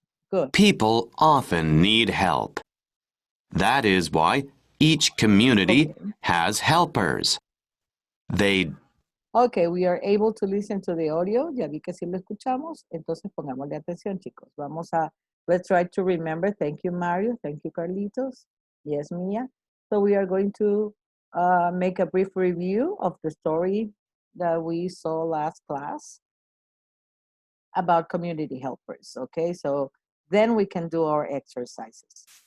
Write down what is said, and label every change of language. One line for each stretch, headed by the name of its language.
English: Good. People often need help. That is why each community Okay. has helpers. They Ok, we are able to listen to the audio.
Spanish: Ya vi que sí lo escuchamos. Entonces pongámosle atención, chicos.
English: Let's try to remember. Thank you, Mario. Thank you, Carlitos. Yes, Mia. So we are going to make a brief review of the story that we saw last class about community helpers. Okay, so then we can do our exercises.